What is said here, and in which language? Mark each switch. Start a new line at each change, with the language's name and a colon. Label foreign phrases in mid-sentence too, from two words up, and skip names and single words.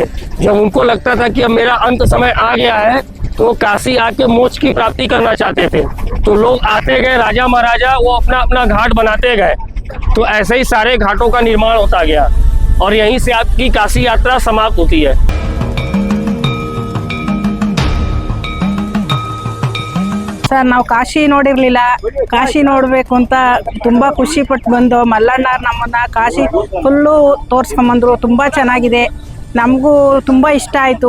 Hindi: जब उनको लगता था कि अब मेरा अंत समय आ गया है, तो काशी आके मोक्ष की प्राप्ति करना चाहते थे। तो लोग आते गए, राजा महाराजा वो अपना अपना घाट बनाते गए। तो ऐसे ही सारे घाटों का निर्माण होता गया और यहीं से आपकी काशी यात्रा समाप्त होती है।
Kannada: ಸರ್ ನಾವು ಕಾಶಿ ನೋಡಿರ್ಲಿಲ್ಲ, ಕಾಶಿ ನೋಡಬೇಕು ಅಂತ ತುಂಬ ಖುಷಿ ಪಟ್ಟು ಬಂದು ಮಲ್ಲಣ್ಣವ್ರು ನಮ್ಮನ್ನು ಕಾಶಿ ಫುಲ್ಲು ತೋರಿಸ್ಕೊಂಬಂದರು. ತುಂಬ ಚೆನ್ನಾಗಿದೆ, ನಮಗೂ ತುಂಬ ಇಷ್ಟ ಆಯಿತು.